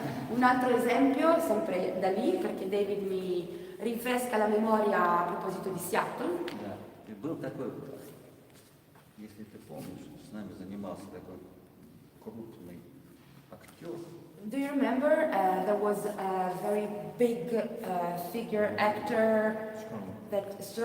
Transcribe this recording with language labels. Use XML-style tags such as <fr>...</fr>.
<it>Un altro esempio, sempre da lì, perché David mi rinfresca la memoria a proposito di Seattle.</it> <ru>Да. И был такой, если ты помнишь, с нами занимался такой крупный актер.</ru> <en>Do you remember there was a very big figure actor that</en>